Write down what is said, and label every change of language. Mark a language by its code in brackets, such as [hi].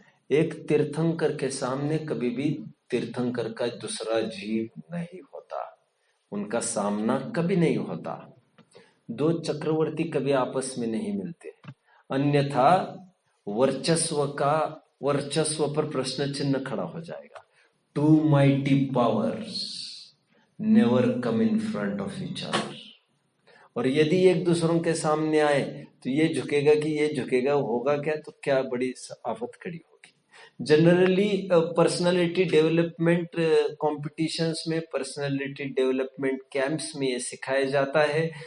[hi] एक तीर्थंकर के सामने कभी भी तीर्थंकर का दूसरा जीव नहीं होता, उनका सामना कभी नहीं होता। 2 चक्रवर्ती कभी आपस में नहीं मिलते, अन्यथा वर्चस्व पर प्रश्न चिन्ह खड़ा हो जाएगा। [en] 2 mighty powers never come in front of each other। [hi] और यदि एक दूसरों के सामने आए तो ये झुकेगा कि ये झुकेगा, होगा क्या? तो क्या बड़ी आफत खड़ी होगी। जनरली पर्सनालिटी डेवलपमेंट कॉम्पिटिशन्स में, पर्सनालिटी डेवलपमेंट कैंप्स में ये सिखाया जाता है।